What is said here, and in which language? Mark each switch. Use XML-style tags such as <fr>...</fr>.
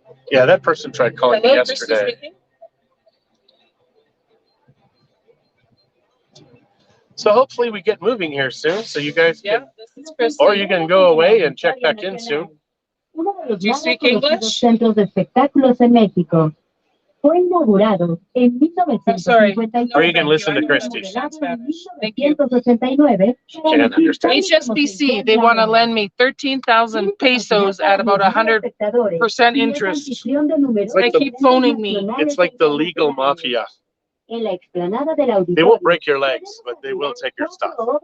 <en>Yeah, that person tried calling me yesterday. So hopefully we get moving here soon, so you guys can, this is Christie. or you can go away and check back in soon. Do you speak English?</en> <es>Centros de espectáculos en México. Fue inaugurado en 1959.</es> <en>Or you can listen to Christie. Thank you. Can't understand. HSBC, they want to lend me 13,000 pesos at about 100% interest. They keep phoning me. It's like the legal mafia. They won't break your legs, but they will take your stuff.</en>